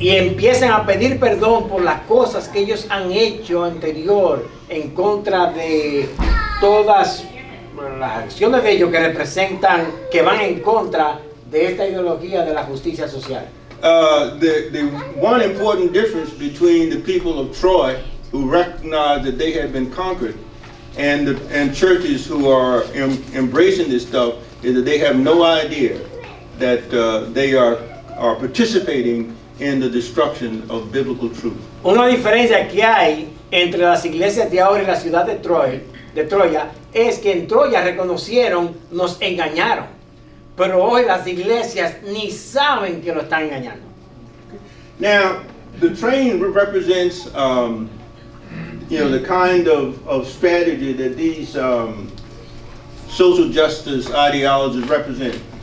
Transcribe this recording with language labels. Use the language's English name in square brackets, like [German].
[Spanish] Y empiezan a pedir perdón por las cosas que ellos han hecho anterior en contra de todas las acciones de ellos que representan, que van en contra de esta ideología de la justicia social. [English] The one important difference between the people of Troy, who recognize that they have been conquered, and churches who are embracing this stuff, is that they have no idea that they are participating in the destruction of biblical truth. [Spanish] Una diferencia que hay entre las iglesias de ahora y la ciudad de Troya es que en Troya reconocieron, nos engañaron, pero hoy las iglesias ni saben que lo están engañando. [English] Now, the train represents, the kind of strategy that these social justice ideologies represent.